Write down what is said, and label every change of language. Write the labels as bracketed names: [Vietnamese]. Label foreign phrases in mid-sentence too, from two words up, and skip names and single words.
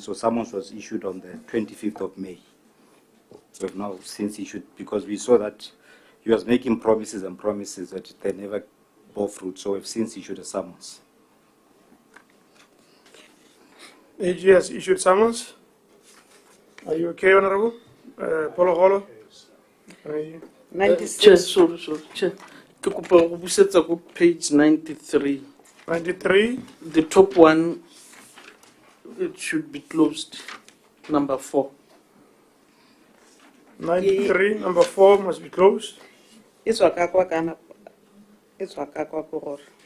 [English] So summons was issued on the 25th of May. We've now since issued, because we saw that he was making promises and promises that they never bore fruit. So we've since issued a summons. AG has issued summons. Are you okay, Honorable? Polo Holo? Are you? 96. Chair, sorry, Chair. [Tswana] Ke kopa go busetsa go page 93. [English] 93. The top one, it should be closed. Number 4. 93, number 4 must be closed. It's wakakwa kana. It's wakakwa kuror.